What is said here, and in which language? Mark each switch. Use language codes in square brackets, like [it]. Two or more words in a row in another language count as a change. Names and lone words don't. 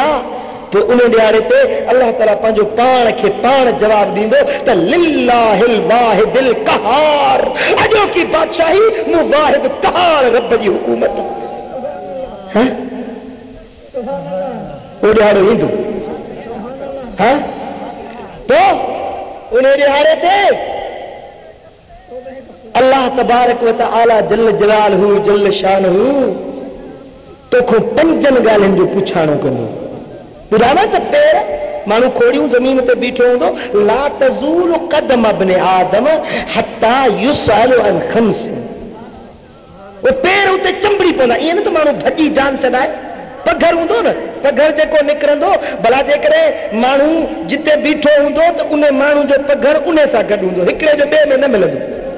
[sd] पोइ उन ॾियारे ते अल्लाह ताला पंहिंजो पाण खे पाण जवाब ॾींदो त [ar] لله الواحد القهار, [sd] अॼोकी बादशाही मूं वाहिद क़हार रब जी हुकूमत। उहो ॾियारो ईंदो, हा तो उन ॾियारे ते अल्लाह [ar] تبارك وتعالى جل جلاله جل شأنه [sd] तोखो पंजनि ॻाल्हियुनि जो पुछाणो कंदो। ॿुधायो त पेर माण्हू खोड़ियूं ज़मीन ते बीठो हूंदो, [ar] لا تزول قدم ابن آدم حتى يسأل عن خمس, [sd] वो पेर उते चंबड़ी पवंदा, ईअं न त माण्हू भॼी जान छॾाए। पघर हूंदो न, पघर जेको निकिरंदो, भला जेकॾहिं माण्हू जिते बीठो हूंदो त उन माण्हू जो पघर उन सां गॾु हूंदो, हिकिड़े जो ॿिए में न मिलंदो।